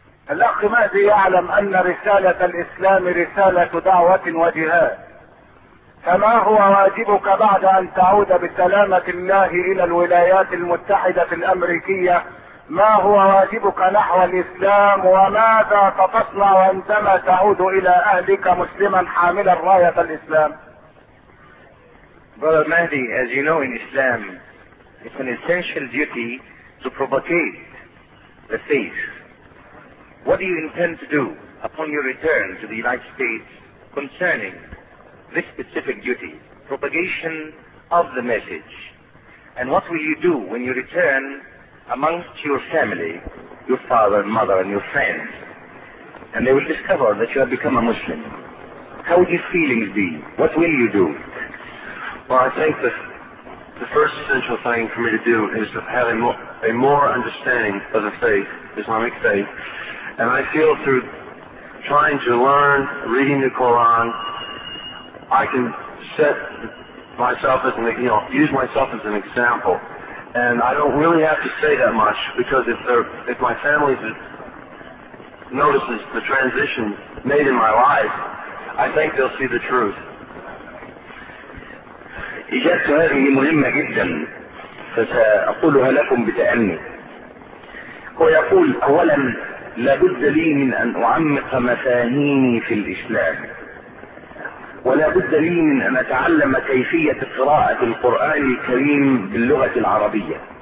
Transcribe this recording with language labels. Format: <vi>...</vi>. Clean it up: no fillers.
<ar>الاخ مهدي يعلم ان رسالة الاسلام رسالة دعوة وجهاد، فما هو واجبك بعد ان تعود بسلامة الله الى الولايات المتحدة الامريكية؟ ما هو واجبك نحو الاسلام، وماذا ستصنع عندما تعود الى اهلك مسلما حاملا راية الاسلام؟</ar> <en>Brother Mahdi, as you know, in Islam it's an essential duty to propagate the faith. What do you intend to do upon your return to the United States concerning this specific duty, propagation of the message? And what will you do when you return amongst your family, your father and mother and your friends, and they will discover that you have become a Muslim? How would your feelings be? What will you do? Well, I think that the first essential thing for me to do is to have a more understanding of the faith, Islamic faith, and I feel through trying to learn, reading the Quran, I can set myself as use myself as an example. And I don't really have to say that much, because if my family notices the transition made in my life, I think they'll see the truth.</en> <ar>إجابة هذه مهمة جدا فسأقولها لكم بتأني. هو يقول: أولا لابد لي من أن أعمق مفاهيمي في الإسلام، ولا بد لي من ان اتعلم كيفية قراءة القرآن الكريم باللغة العربية.</ar>